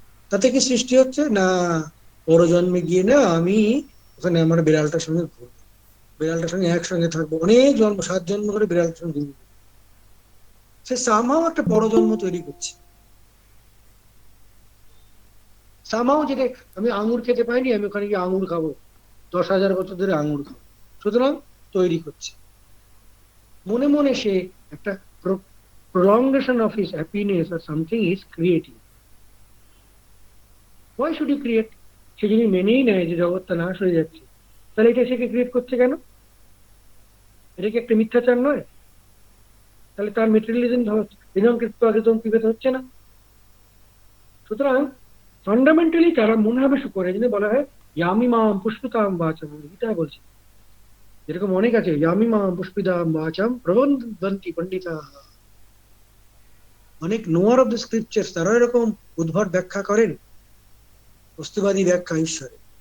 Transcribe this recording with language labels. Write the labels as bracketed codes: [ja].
[bn] তাতে কি সৃষ্টি হচ্ছে না, পরজন্মে গিয়ে না আমি ওখানে আমার বিড়ালটার সঙ্গে ঘুরবো, বিড়ালটার সঙ্গে একসঙ্গে থাকবো, অনেক জন্ম, 7 জন্ম করে বিড়ালটার সঙ্গে ঘুরবো, সে সামহাও একটা পরজন্ম তৈরি করছে। সামহাও যেটা আমি আঙুর খেতে পাইনি, আমি ওখানে গিয়ে আঙুর খাবো, 10,000 বছর ধরে আঙুর খাবো, সুতরাং তৈরি করছে। মনে মনে সে একটা [en] prolongation of his happiness or something is creating. Why should he create? [bn] সে যদি মেনেই নেয় যে জগৎটা নাশ হয়ে যাচ্ছে, তাহলে এটা সে ক্রিয়েট করছে কেন? এটা কি একটা মিথ্যাচার নয়? তাহলে তার মেটেরিয়ালিজম হচ্ছে না। সুতরাং ফান্ডামেন্টালি তারা মনে হবে শুকরে, যিনি বলা হয় [sa] ইয়ামি মাম পুষ্পিতাম বাচম, [bn] গীতা বলছে যেরকম অনেক আছে, [sa] ইয়ামি মাম পুষ্পিতাম বাচম প্রবন্ধন্তি পণ্ডিতা, [bn] অনেক [en] knower of the scriptures [bn] তারা এরকম উদ্ভট ব্যাখ্যা করেন, বস্তুবাদী ব্যাখ্যা ঈশ্বরের।